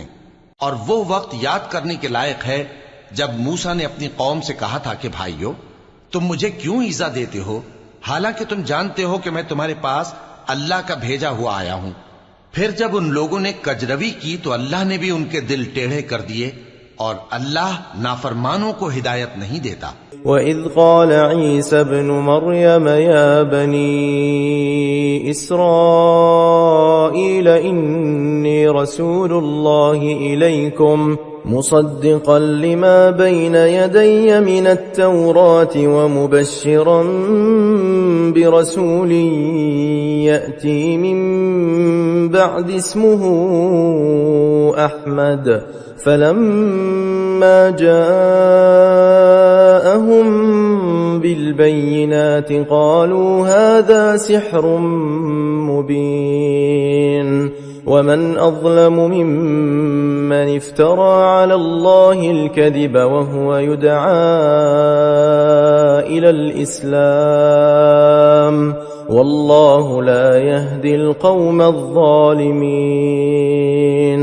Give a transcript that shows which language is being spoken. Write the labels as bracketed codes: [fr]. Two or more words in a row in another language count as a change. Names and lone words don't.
[ur] اور وہ وقت یاد کرنے کے لائق ہے جب موسیٰ نے اپنی قوم سے کہا تھا کہ بھائیو، تم مجھے کیوں ایذا دیتے ہو، حالانکہ تم جانتے ہو کہ میں تمہارے پاس اللہ کا بھیجا ہوا آیا ہوں. پھر جب ان لوگوں نے کجروی کی تو اللہ نے بھی ان کے دل ٹیڑھے کر دیے اور اللہ نافرمانوں کو ہدایت نہیں دیتا. [ar] وإذ قال عيسى ابن مريم يا بني إسرائيل إني رسول الله إليكم مصدقا لما بين يدي من التوراة ومبشرا برسول يأتي من بعدي اسمه أحمد فلما جاءهم بالبينات قالوا هذا سحر مبين ومن أظلم ممن افترى على الله الكذب وهو يدعى إلى الإسلام والله لا يهدي القوم الظالمين.